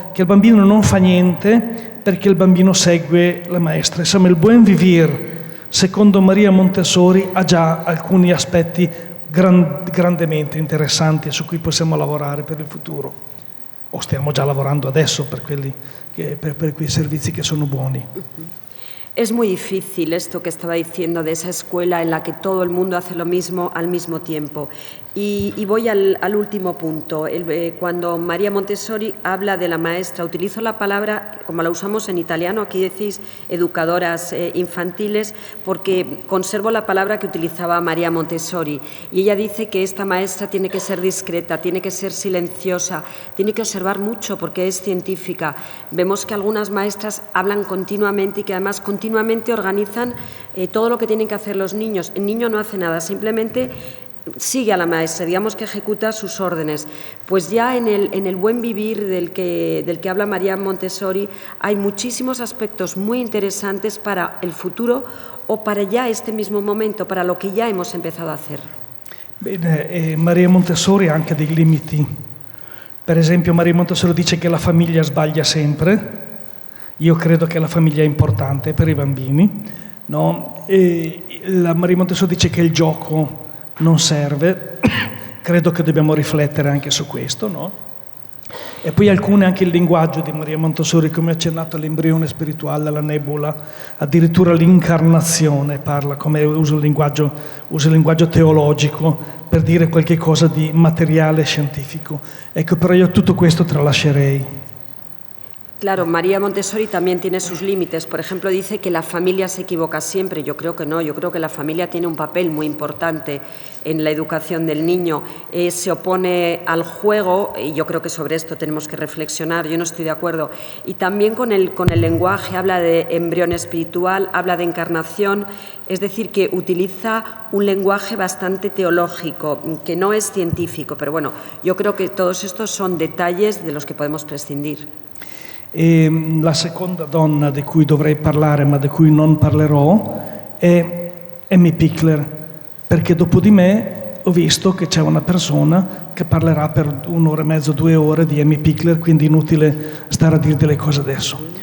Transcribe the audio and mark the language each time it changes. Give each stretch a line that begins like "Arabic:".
Italian: Che il bambino non fa niente perché il bambino segue la maestra. Insomma, il buon vivere, secondo Maria Montessori, ha già alcuni aspetti grandemente interessanti su cui possiamo lavorare per il futuro. o stiamo già lavorando adesso per quei servizi che sono buoni.
Spanish: Es muy difícil esto que estaba diciendo de esa escuela en la que todo el mundo hace lo mismo al mismo tiempo. Y voy al último punto. Cuando María Montessori habla de la maestra, utilizo la palabra, como la usamos en italiano, aquí decís educadoras infantiles, porque conservo la palabra que utilizaba María Montessori. Y ella dice que esta maestra tiene que ser discreta, tiene que ser silenciosa, tiene que observar mucho porque es científica. Vemos que algunas maestras hablan continuamente y que además continuamente organizan todo lo que tienen que hacer los niños. El niño no hace nada, simplemente sigue a la maestra, digamos que ejecuta sus órdenes. Pues ya en el buen vivir del que habla María Montessori hay muchísimos aspectos muy interesantes para el futuro o para ya este mismo momento, para lo que ya hemos empezado a hacer.
Italian: Bene, Maria Montessori ha anche dei limiti. Per esempio, Maria Montessori dice che la famiglia sbaglia sempre. Io credo che la famiglia è importante per i bambini, no? La Maria Montessori dice che il gioco non serve. Credo che dobbiamo riflettere anche su questo, no? E poi anche il linguaggio di Maria Montessori, come accennato all'embrione spirituale, alla nebula, addirittura l'incarnazione parla, come usa il linguaggio teologico per dire qualche cosa di materiale scientifico. Ecco, però io tutto questo tralascerei.
Spanish: Claro, María Montessori también tiene sus límites. Por ejemplo, dice que la familia se equivoca siempre. Yo creo que no. Yo creo que la familia tiene un papel muy importante en la educación del niño. Se opone al juego y yo creo que sobre esto tenemos que reflexionar. Yo no estoy de acuerdo. Y también con el lenguaje habla de embrión espiritual, habla de encarnación. Es decir, que utiliza un lenguaje bastante teológico, que no es científico. Pero bueno, yo creo que todos estos son detalles de los que podemos prescindir.
Italian: E la seconda donna di cui dovrei parlare, ma di cui non parlerò, è Amy Pickler, perché dopo di me ho visto che c'è una persona che parlerà per 1 ora e mezzo, 2 ore di Amy Pickler, quindi inutile stare a dire delle cose adesso.